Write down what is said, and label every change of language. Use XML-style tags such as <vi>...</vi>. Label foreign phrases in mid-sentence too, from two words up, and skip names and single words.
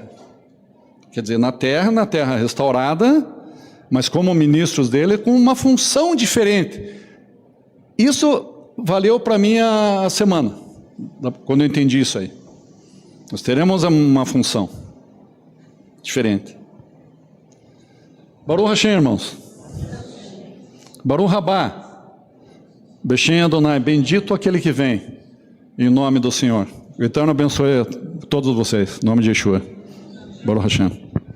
<pt>Quer dizer, na terra restaurada, mas como ministros dele, com uma função diferente. Isso valeu para mim a semana, quando eu entendi isso aí. Nós teremos uma função diferente.</pt> <he>ברוך השם, irmãos. ברוך רבה. בשם אדוני,</he> <pt>bendito aquele que vem, em nome do Senhor. O Eterno abençoe a todos vocês, em nome de Yeshua.</pt> <he>ברוך השם.</he>